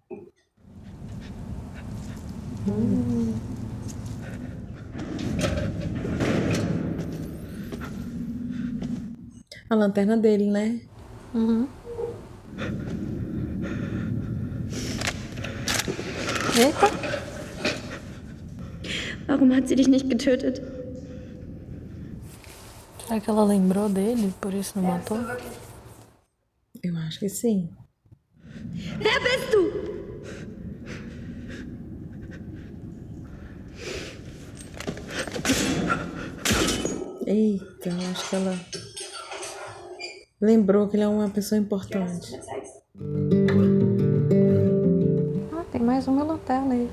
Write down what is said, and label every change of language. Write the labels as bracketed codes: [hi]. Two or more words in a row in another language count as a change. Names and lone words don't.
[pt] A lanterna dele, né? Uhum. Eita. [de] Warum hat sie dich nicht getötet? [pt] Será que ela lembrou dele, por isso não matou? Eu acho que sim. [de] Wer bist du? [pt] Eita, eu acho que ela lembrou que ele é uma pessoa importante. Ah, tem mais uma lanterna aí.